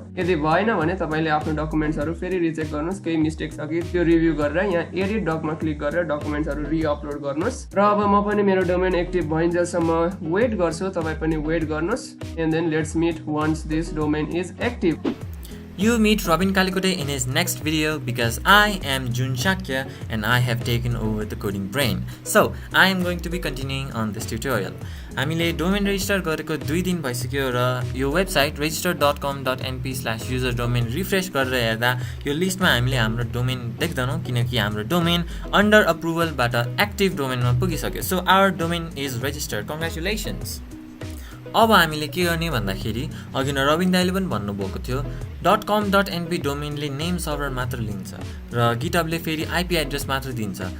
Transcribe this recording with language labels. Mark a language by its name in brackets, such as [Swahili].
[Nepali] यदि भएन भने तपाईले आफ्नो डकुमेन्ट्सहरु फेरि रिचेक गर्नुस्, केही मिस्टेक छ कि त्यो रिभ्यू गरेर यहाँ एडिट डकमा क्लिक गरेर डकुमेन्ट्सहरु रिअपलोड गर्नुस्। र अब म पनि मेरो डोमेन एक्टिभ भइन्जेलसम्म वेट गर्छु। तपाई पनि वेट गर्नुस् and then let's meet once this domain is active. [English] You meet Robin Kalikote in his next video because I am Jun Shakya and I have taken over the coding brain. So I am going to be continuing on this tutorial. [Nepali] हामीले domain resistor गरेको 2 दिन भइसक्यो र यो website register.com.np/user domain refresh गरेर हेर्दा यो लिस्टमा हामीले हाम्रो डोमेन देख्दैनौं किनकि हाम्रो डोमेन अन्डर अप्रुभलबाट एक्टिभ डोमेनमा पुगिसक्यो. So our domain is registered. Congratulations. अब हामीले के गर्ने भन्दाखेरि अघि न रबिन दाइले पनि भन्नुभएको थियो .com.np डोमेनले नेम सर्भर मात्र लिन्छ र गिटहबले फेरि आईपी एड्रेस मात्र दिन्छ.